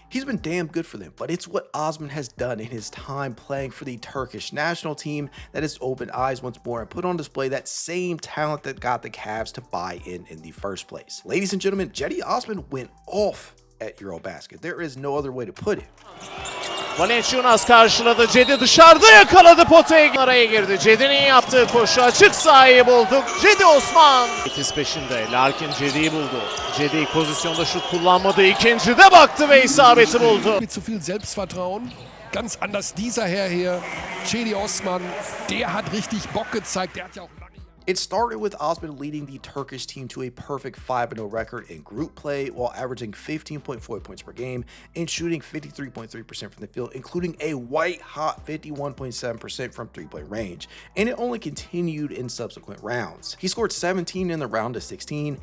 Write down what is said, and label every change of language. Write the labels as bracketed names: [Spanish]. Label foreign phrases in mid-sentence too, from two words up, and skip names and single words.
[English] He's been damn good for them, but it's what Osman has done in his time playing for the Turkish national team that has opened eyes once more and put on display that same talent that got got the Cavs to buy in the first place. Ladies and gentlemen, Cedi Osman went off at EuroBasket. There is no other way to put it. [Turkish] Valenciunas karşıladı. Cedi dışarıda yakaladı potayı. Araya girdi. Cedi'nin yaptığı koşu. Açık sahayı bulduk. Cedi Osman. Etis peşinde. Larkin Cedi'yi buldu. Cedi pozisyonda şut kullanmadı. İkincide baktı ve isabeti buldu. [German] Mit zu viel Selbstvertrauen. Ganz anders dieser Herr hier. Cedi Osman, der hat richtig Bock gezeigt. Der hat ja auch lange. [English] It started with Osman leading the Turkish team to a perfect 5-0 record in group play while averaging 15.4 points per game and shooting 53.3% from the field, including a white-hot 51.7% from three-point range. And it only continued in subsequent rounds. He scored 17 in the round of 16.